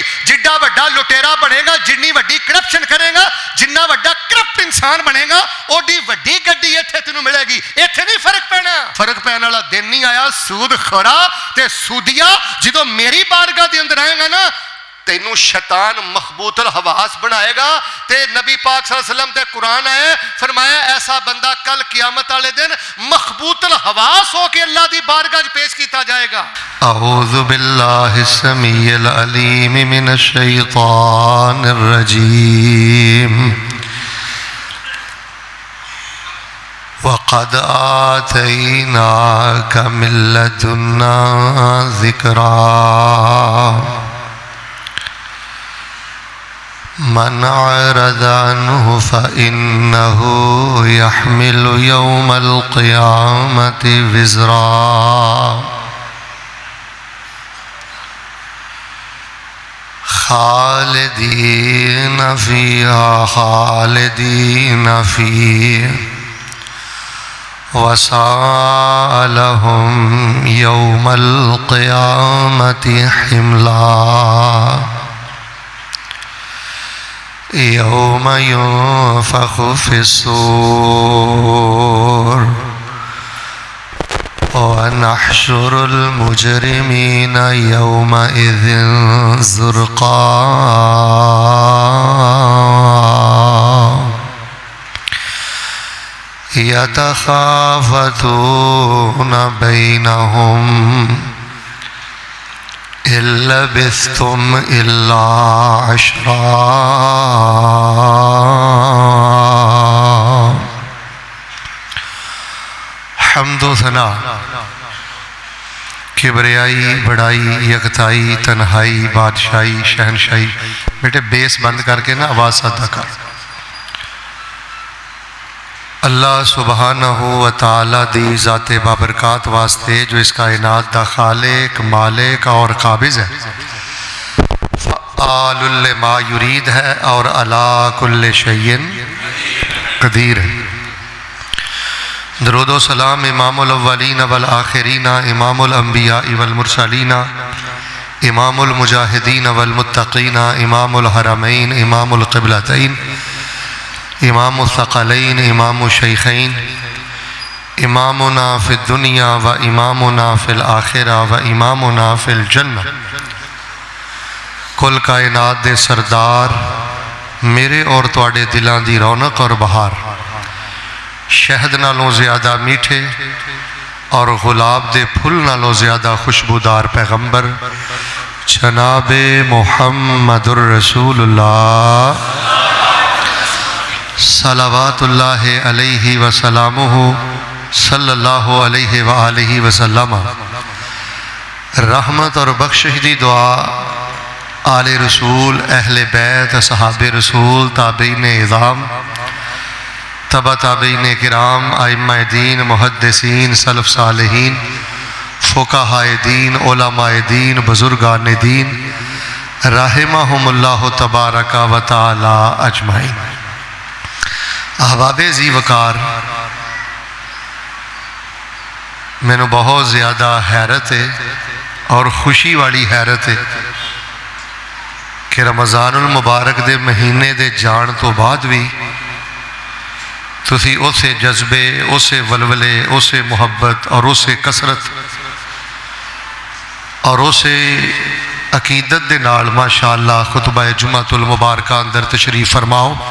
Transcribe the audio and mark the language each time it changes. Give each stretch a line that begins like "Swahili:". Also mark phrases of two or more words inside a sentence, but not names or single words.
Punjabi: جڈا وڈا لٹیرا بنے گا، جنی وڈی کرپشن کرے گا، جنا وڈا کرپٹ انسان بنے گا، اوڈی وڈی گڈی اتھے تینوں ملے گی. اتھے نہیں فرق پینا. فرق پینے والا دن نہیں آیا۔ سود خورا تے سودیا جو میری بارگاہ کے اندر آئے گا نا، تینوں شیطان مخبوط الحواس بنائے گا. تے نبی پاک
Arabic: صلى الله عليه وسلم
Punjabi: تے قرآن آئے، فرمایا ایسا بندہ کل قیامت والے دن مخبوط الحواس ہو کے اللہ دی بارگاہ چ پیش کیا جائے گا.
Arabic: أعوذ بالله السميع العليم من الشيطان الرجيم. وقد آتيناك من لدنا ذكرا من أعرض عنه فإنه يحمل يوم القيامة وزرا. خالدين فيها خالدين فيها وساء لهم يوم القيامة حملا. يوم ينفخ في الصور ونحشر المجرمين يومئذ زرقا. يتخافتون بينهم إن لبثتم إلا عشرا.
Urdu: حمد و ثنا، کبریائی، بڑائی، یکتائی، تنہائی، بادشاہی، شہنشاہی.
Punjabi: بیٹے بیس بند کر کے نا آواز سادہ کر. अल्लाह
Arabic: سبحانه وتعالى
Punjabi: دی ذات بابرکات واسطے جو اس کائنات دا خالق، مالک اور قابض ہے,
Arabic: فعال لما يريد
Punjabi: ہے اور
Arabic: على كل شيء قدير
Punjabi: है।
Arabic: درود و سلام إمام الأولين والآخرين، إمام الأنبياء والمرسلين، إمام المجاهدين والمتقين, إمام الحرمين، إمام القبلتين، إمام الثقلين، إمام الشيخين، إمامنا في الدنيا وإمامنا في الآخرة وإمامنا في الجنة.
Punjabi: کل کائنات دے سردار، میرے اور تہاڈے دلاں دی رونق اور بہار، شہد نالوں زیادہ مٹھے اور گلاب دے پھل نالوں زیادہ خوشبودار پیغمبر جناب
Arabic: محمد رسول الله صلى الله عليه وسلم صلى الله عليه وآله وسلم.
Punjabi: رحمت اور بخشش دی دعا آل رسول، اہل بیت، اصحاب رسول، تابعین عظام، تبع تابعین کرام، ائمہ دین، محدثین، سلف صالحین، فقہائے دین، علمائے دین، بزرگان دین
Arabic: رحمهم الله تبارك وتعالى أجمعين.
Punjabi: احباب ذی وقار، مینوں بہت زیادہ حیرت ہے اور خوشی والی حیرت ہے کہ رمضان المبارک دے مہینے دے جان تو بعد بھی تسی اسے جذبے، اسے ولولے، اسے محبت اور اسے کثرت اور اسے عقیدت دے نال ماشاءاللہ خطبہ جمعۃ المبارک اندر تشریف فرماؤ.